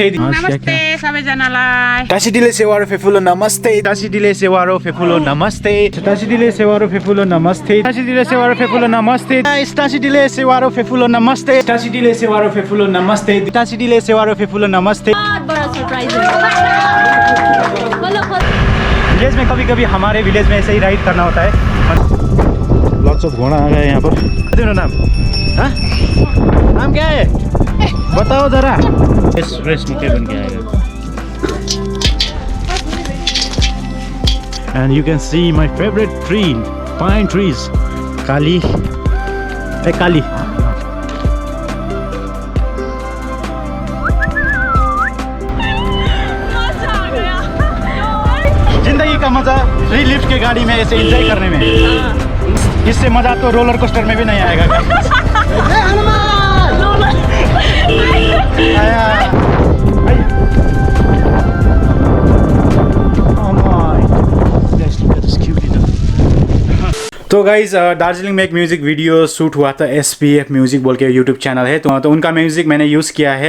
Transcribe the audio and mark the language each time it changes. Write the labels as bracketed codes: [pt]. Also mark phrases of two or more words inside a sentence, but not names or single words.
[ne] नमस्ते सबैजनालाई। टासी डिले सेवारो फेफुलो नमस्ते, टासी डिले सेवारो फेफुलो नमस्ते, टासी डिले सेवारो फेफुलो नमस्ते, टासी डिले सेवारो फेफुलो नमस्ते, गाइस टासी डिले सेवारो फेफुलो नमस्ते, टासी डिले सेवारो फेफुलो नमस्ते, टासी डिले सेवारो फेफुलो नमस्ते। [hi] बहुत बड़ा सरप्राइज है। विलेज में कभी कभी हमारे विलेज में ऐसे ही राइड करना होता है। [en] lots of [hi] घोड़ा आ गए यहाँ पर। तेरा नाम? हाँ? नाम क्या है? बताओ जरा। रेस्ट नीचे बन के आएगा। [en] And you can see my favorite tree, pine trees. [hi] काली, काली। जिंदगी का मजा [en] free lift [hi] के गाड़ी में ऐसे एंजॉय करने में। इससे मजा तो [en] roller coaster [hi] में भी नहीं आएगा। तो गाइज, दार्जिलिंग में एक [en] music video [hi] शूट हुआ था, SPF म्यूजिक बोल के [en] YouTube channel [hi] है, तो उनका म्यूजिक मैंने यूज़ किया है।